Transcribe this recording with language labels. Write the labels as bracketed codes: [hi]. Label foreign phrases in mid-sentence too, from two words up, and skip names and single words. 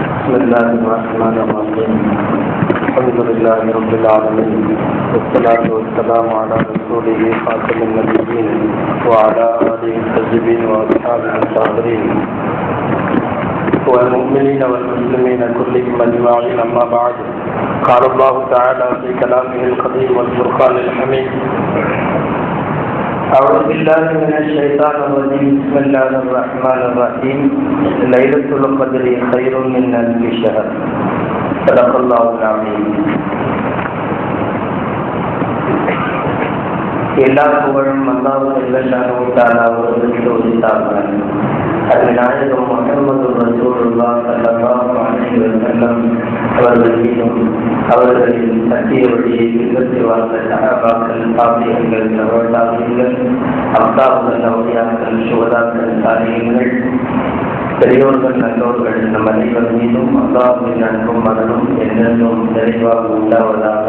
[ar] بسم الله الرحمن الرحيم الحمد لله رب العالمين والصلاة والسلام على رسوله خاتم النبيين وعلى آله الطيبين وأصحابه الطاهرين والمؤمنين والمسلمين كلهم أجمعين أما بعد قال الله تعالى في كلامه القديم والفرقان الحميد أعوذ بالله من الشيطان الرجيم بسم الله الرحمن الرحيم ليلة القدر خير من ألف شهر صدق الله العظيم. [ta] எல்லா புகழும் [ar] الله جل جلاله تعالى [ta] அவர்களுக்கு உரித்தாகும். அருமைநாயகம் [ar] محمد رسول الله صلى الله عليه وسلم [ta] அவர்கள் மீதும் அவர்களின் சத்திய வழியை பின்பற்றி வாழ்ந்த சஹாபாக்கள், தாபிஈன்கள், தபீகள், அப்தாவுகள், அவுலியாக்கள், சுஹதாக்கள், சாலிஹீன்கள், பெரியோர்கள், நல்லோர்கள் நம் அனைவர் மீதும் அல்லாஹ்வின் அன்பும் மரணம் என்றென்றும் நிறைவாக உண்டாவதாக.